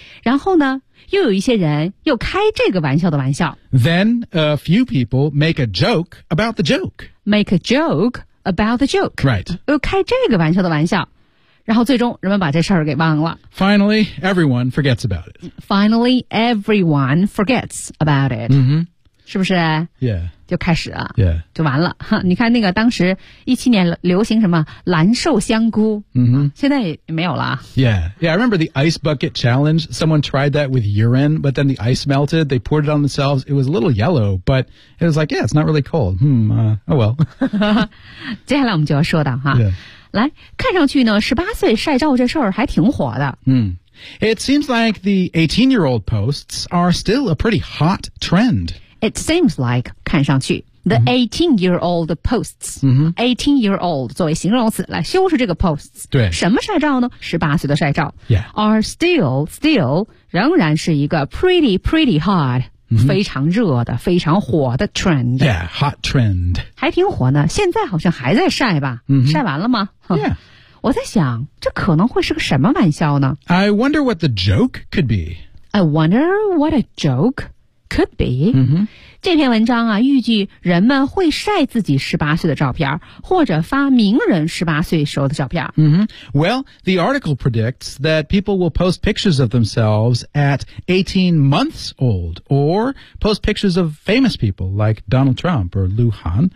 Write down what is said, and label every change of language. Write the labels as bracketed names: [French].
[Chinese] 然后呢又有一些人又开这个玩笑的玩笑。 [English] Then a few people make a joke about the joke. Make a joke about the joke. Right. [Chinese] 又开这个玩笑的玩笑。然后最终人们把这事儿给忘了。 [English] Finally, everyone forgets about it. Finally, everyone forgets about it.、 Mm-hmm. [Chinese] 是不是 [English] ？Yeah， [Chinese] 就开始了 [English] ，Yeah， [Chinese] 就完了。哈，你看那个当时2017年流行什么蓝瘦香菇，嗯、mm-hmm. 啊，现在也没有了。 [English] Yeah, I remember the ice bucket challenge. Someone tried that with urine, but then the ice melted. They poured it on themselves. It was a little yellow, but it was like, yeah, it's not really cold. Oh well. [Chinese] 接下来我们就要说的哈， [English] yeah. [Chinese] 来看上去呢，18岁晒照这事儿还挺火的。 [English] 嗯、mm.。It seems like the 18-year-old posts are still a pretty hot trend. It seems like, [Chinese] 看上去 [English] the 18-year-old posts,、 mm-hmm. [Chinese] 18-year-old 作为形容词来修饰这个 posts, 对什么晒照呢 ?18 岁的晒照、 [English] yeah. are still, [Chinese] 仍然是一个 [English] pretty hot,、 mm-hmm. [Chinese] 非常热的非常火的 trend. [English] Yeah, hot trend. [Chinese] 还挺火呢现在好像还在晒吧、 mm-hmm. 晒完了吗 [English] Yeah. [Chinese] 我在想这可能会是个什么玩笑呢 [English] ?I wonder what the joke could be. I wonder what a joke. Could be.、 Mm-hmm. [Chinese] 这篇文章啊，预计人们会晒自己18岁的照片，或者发名人18岁时候的照片。 Mm-hmm. [English] Well, the article predicts that people will post pictures of themselves at 18 months old, or post pictures of famous people like Donald Trump or Liu Han.